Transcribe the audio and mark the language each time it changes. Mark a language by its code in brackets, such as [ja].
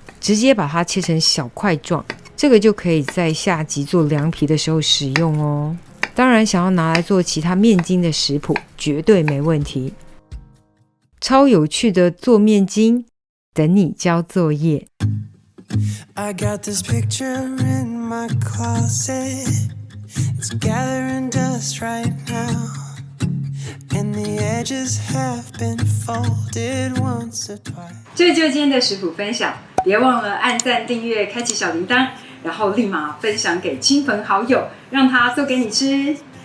[zh] 直接把它切成小块状，这个就可以在下集做凉皮的时候使用哦。当然，想要拿来做其他面筋的食谱，绝对没问题。超有趣的做面筋，等你交作业。 [en] I got this picture in my closet. It's gathering dust right now, and the edges have been folded once or twice. [zh] 这就是今天的食谱分享，别忘了按赞、订阅、开启小铃铛，然后立马分享给亲朋好友，让他做给你吃。